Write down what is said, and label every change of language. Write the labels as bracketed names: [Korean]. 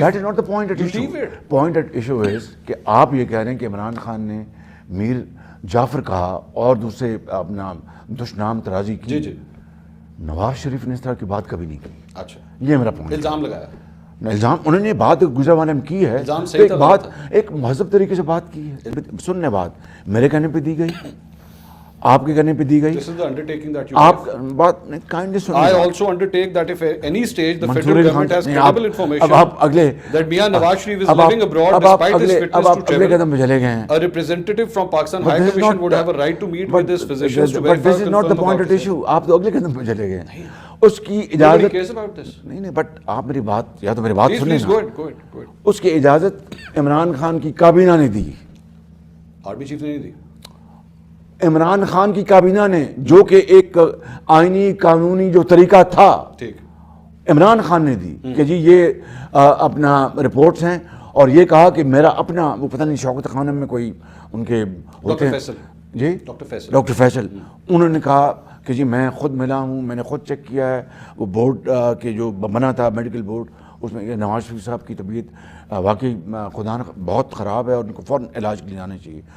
[English] That is not the point at issue. Point at issue is [Urdu] کہ آپ یہ کہہ رہے ہیں کہ عمران خان نے میر جعفر کہا اور دوسرے اپنا دشنام ترازی کی، نواز شریف نے اس طرح کی بات کبھی نہیں کی۔ اچھا، یہ میرا پوائنٹ۔ الزام لگایا، الزام انہوں نے بات گزروانے میں کی ہے، ایک بات ایک مہذب طریقے سے بات کی ہے، سننے بات میرے کہنے پہ دی گئی، آپ کے کہنے پہ دی گئی، آپ بات کائنڈلی سنیں۔ [English] I also undertake that if at any stage the federal government has credible information that Mian Nawaz Sharif is living abroad despite his fitness to travel, a representative from Pakistan High Commission would have a right to meet with his physicians to verify. But this is not the point at issue. [Urdu] آپ تو اگلے قدم پہ چلے گئے۔ اس کی اجازت نہیں، بٹ آپ میری بات، یا تو میری بات سنیں نا، اس کی اجازت عمران خان کی کابینہ نے دی، آرمی چیف نے نہیں دی۔ عمران خان کی کابینہ نے، جو کہ ایک آئینی قانونی جو طریقہ تھا، عمران خان نے دی کہ جی یہ اپنا رپورٹس ہیں، اور یہ کہا کہ میرا اپنا، وہ پتہ نہیں شوکت خانم میں کوئی ان کے ہوتے ہیں جی، ڈاکٹر فیصل، انہوں نے کہا کہ جی میں خود ملا ہوں، میں نے خود چیک کیا ہے، وہ بورڈ کے جو بنا تھا میڈیکل بورڈ، اس میں یہ نواز شریف صاحب کی طبیعت واقعی خدا بہت خراب ہے اور ان کو فوراً علاج کے لیے جانا چاہیے۔